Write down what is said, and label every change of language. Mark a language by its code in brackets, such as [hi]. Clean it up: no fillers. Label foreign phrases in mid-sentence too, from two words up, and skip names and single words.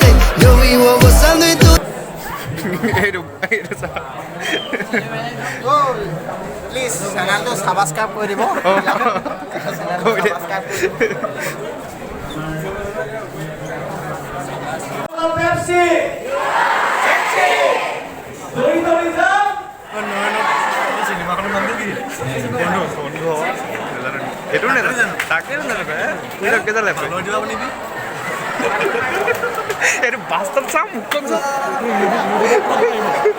[es] Yo vivo gozando y tú. [en] Please, Sanaldo Tabasca Puribo. Pepsi! [as] দৌৰি দৌৰি যাম। সেইটো নে তাকে এইটো বাস্তৱ চাম মুখখন চাম